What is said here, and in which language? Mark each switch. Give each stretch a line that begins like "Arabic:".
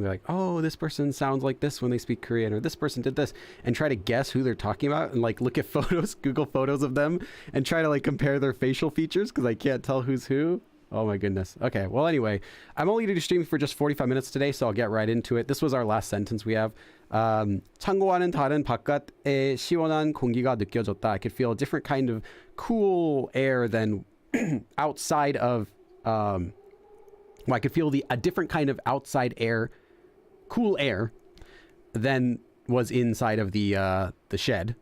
English: They're like, oh, this person sounds like this when they speak Korean, or this person did this, and try to guess who they're talking about and like look at photos, Google photos of them and try to like compare their facial features because I can't tell who's who. Oh my goodness. Okay. Well, anyway, I'm only going to stream for just 45 minutes today, so I'll get right into it. This was our last sentence we have.
Korean: 창고와는 다른 바깥의 시원한 공기가 느껴졌다.
English: I could feel a different kind of cool air than outside of, well, I could feel a different kind of outside air, cool air, than was inside of the shed.